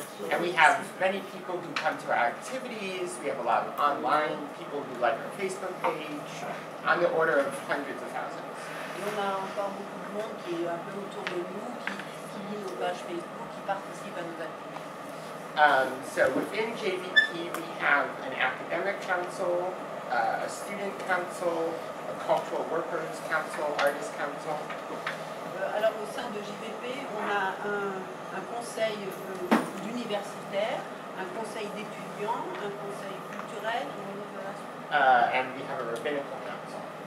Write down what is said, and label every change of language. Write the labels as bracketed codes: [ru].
[en] And we have many people who come to our activities. We have a lot of online people who like our Facebook page, on the order of hundreds of thousands. [fr] Et on a encore beaucoup de monde qui est un peu autour de nous, qui lit nos pages Facebook, qui participe à nos activités. [en] So within JVP, we have an academic council, a student council, a cultural workers council, artist council. [fr] Alors au sein de JVP, on a un conseil d'universitaires, un conseil d'étudiants, un conseil culturel, [en] And we have a rabbinical council.